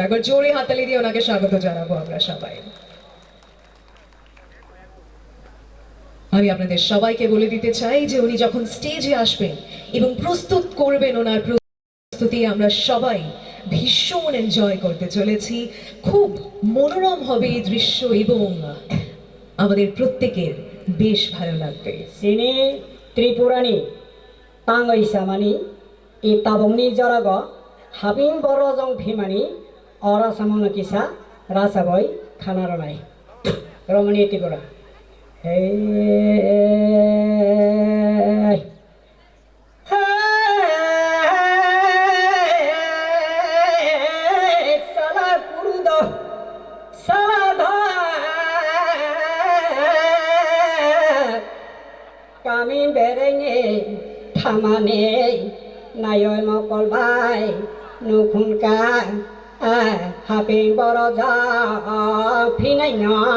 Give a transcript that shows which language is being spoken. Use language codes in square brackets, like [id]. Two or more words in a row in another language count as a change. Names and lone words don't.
[bn] একবার জোরে হাততালি দিয়ে ওনাকে স্বাগত জানাবো আমরা সবাই। আমি আপনাদের সবাইকে বলে দিতে চাই যে উনি যখন স্টেজে আসবেন এবং প্রস্তুত করবেন ওনার প্রস্তুতি, আমরা সবাই ভীষণ এনজয় করতে চলেছি। খুব মনোরম হবে এই দৃশ্য এবং আমাদের প্রত্যেকের বেশ ভালো লাগবে। [trp] Sini Tripurani Tangai Samani Itabongni Jarago Habing Borozong Phimani Ora Samono Kisa Rasaboy Khanaranai Romani Tripura. Hey Sala Kurudo Sala Kami berenge thamane nayoy mokol bai nukhunka haping boroja phinai na